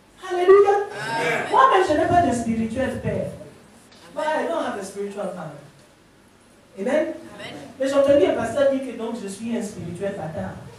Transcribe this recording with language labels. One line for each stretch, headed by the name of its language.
French: Alléluia. Moi-même, je n'ai pas de spirituel père.
English: But I don't have a spiritual father. Amen.
French: Mais j'ai entendu un pasteur dire que donc je suis un spirituel bâtard.